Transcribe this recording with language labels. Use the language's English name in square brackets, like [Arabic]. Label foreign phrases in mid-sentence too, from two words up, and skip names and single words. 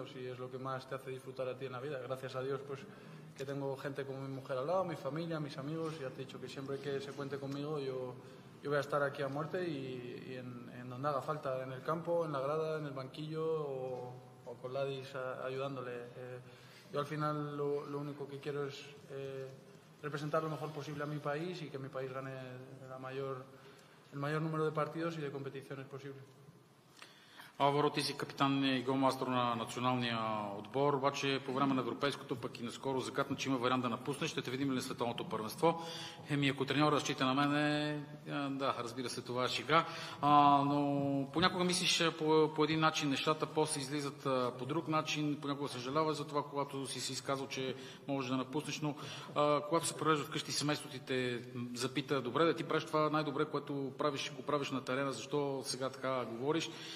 [Spanish] Si es lo que más te hace disfrutar a ti en la vida. Gracias a Dios, pues que tengo gente como mi mujer al lado, mi familia, mis amigos, y ya te he dicho que siempre que se cuente conmigo yo voy a estar aquí a muerte y en donde haga falta, en el campo, en la grada, en el banquillo o con Ladis ayudándole. Yo al final lo único que quiero es representar lo mejor posible a mi país y que mi país gane el mayor número de partidos y de competiciones posible. [Bulgarian] Алваро, ти си капитан и голмастър на националния отбор, обаче по време на европейското, пък и наскоро загадна, че има вариант да напуснеш. Ще те видим ли на световното първенство? Ако треньор разчита на мене, да, разбира се, това е шега. Но понякога мислиш по един начин нещата, после излизат по друг начин, понякога съжаляваш за това, когато си изказал, че можеш да напуснеш, но когато се провежда вкъщи, семейството ти те запита, добре, да ти правиш това най-добре, което правиш, го правиш на терена, защо сега така говориш?